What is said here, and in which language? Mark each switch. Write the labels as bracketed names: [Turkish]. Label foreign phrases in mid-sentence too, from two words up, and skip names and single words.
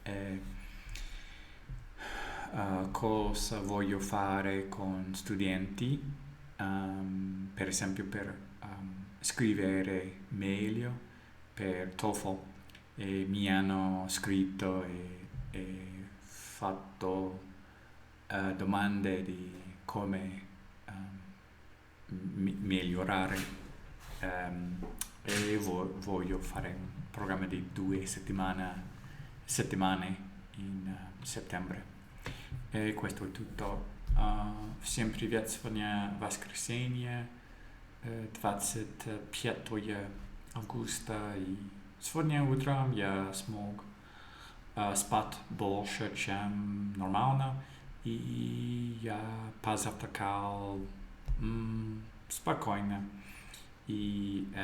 [Italian] cosa voglio fare con studenti, per esempio per scrivere meglio per TOEFL e mi hanno scritto e fatto domande di come migliorare e voglio fare un programma di 2 settimane in settembre. И questo è tutto. [Russian] Всем привет, сегодня воскресенье, 25 августа, и сегодня утром я смог спать больше, чем нормально, и я позавтракал спокойно, и